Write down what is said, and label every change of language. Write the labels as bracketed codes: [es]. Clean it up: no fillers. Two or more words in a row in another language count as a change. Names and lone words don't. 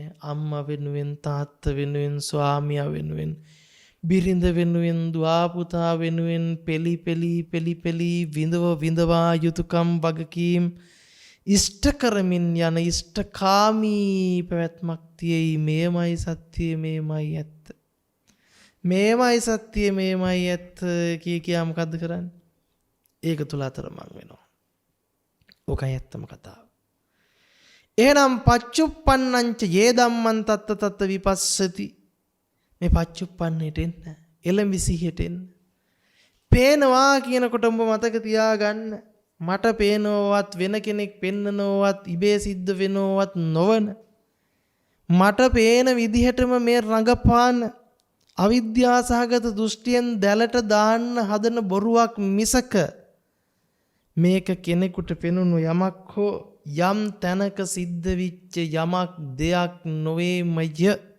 [si] අම්මා වෙනුවෙන් තාත්තා වෙනුවෙන් ස්වාමියා වෙනුවෙන් බිරිඳ වෙනුවෙන් දුව පුතා වෙනුවෙන් පෙලි විඳවා යුතුයකම් වගකීම් ඉෂ්ට කරමින් යන ඉෂ්ටකාමී පැවැත්මක් තියෙයි. මේමයි සත්‍ය මේමයි ඇත්ත. මේමයි සත්‍ය මේමයි ඇත්ත කියා මොකද්ද කරන්නේ? ඒක තුල අතරමං වෙනවා. ඕකයි ඇත්තම කතාව. [pi] එහෙනම් පච්චුප්පන්නංච යේ ධම්මං තත්ත තත්ත විපස්සති. [si] මේ පච්චුප්පන්නේට එන්න. එළඹ සිහියට එන්න. පේනවා කියනකොට ඔබ මතක තියාගන්න. මට පේනවවත් වෙන කෙනෙක් පෙන්නනවවත් ඉබේ සිද්ධ වෙනවවත් නොවන මට පේන විදිහටම මේ රඟපාන අවිද්‍යාසහගත දෘෂ්ටියෙන් දැලට දාන්න හදන බොරුවක් මිසක මේක කෙනෙකුට පෙනුණු යමක් හෝ යම් තැනක සිද්ධ විච්ච යමක් දෙයක් නොවේමය.